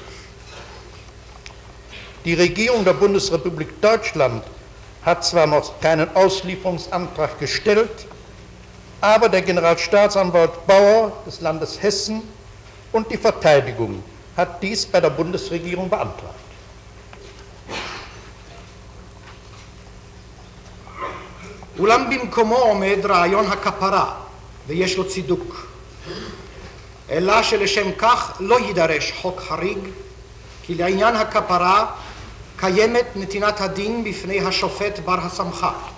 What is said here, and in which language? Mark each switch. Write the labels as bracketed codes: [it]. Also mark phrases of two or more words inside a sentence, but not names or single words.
[de] Die Regierung der Bundesrepublik Deutschland hat zwar noch keinen Auslieferungsantrag gestellt, aber der Generalstaatsanwalt Bauer des Landes Hessen und die Verteidigung hat dies bei der Bundesregierung beantragt. [he] אולם במקומו עומד רעיון הכפרה, ויש לו צידוק. אלא שלשם כך לא יידרש חוק חריג, כי לעניין הכפרה קיימת נתינת הדין בפני השופט בר הסמכה.